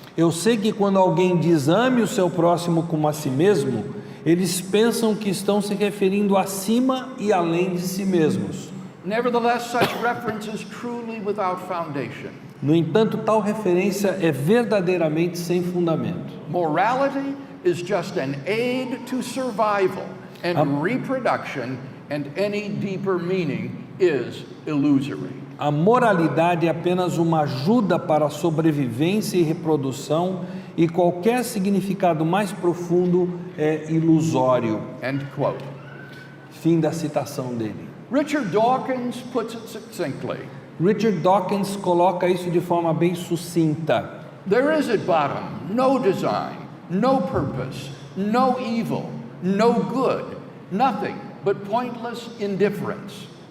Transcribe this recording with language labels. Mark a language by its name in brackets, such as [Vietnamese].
[Portuguese] Eu sei que quando alguém diz ame o seu próximo como a si mesmo, eles pensam que estão se referindo acima e além de si mesmos. [English] Nevertheless, such reference is truly without foundation. [Portuguese] No entanto, tal referência é verdadeiramente sem fundamento. [English] Morality is just an aid to survival and reproduction, and any deeper meaning is illusory. [Portuguese] A moralidade é apenas uma ajuda para a sobrevivência e reprodução, e qualquer significado mais profundo é ilusório. [English] End quote. [Portuguese] Fim da citação dele. [English] Richard Dawkins puts it succinctly. [Portuguese] Richard Dawkins coloca isso de forma bem sucinta. [English] There is at bottom no design, no purpose, no evil, no good, nothing but pointless indifference.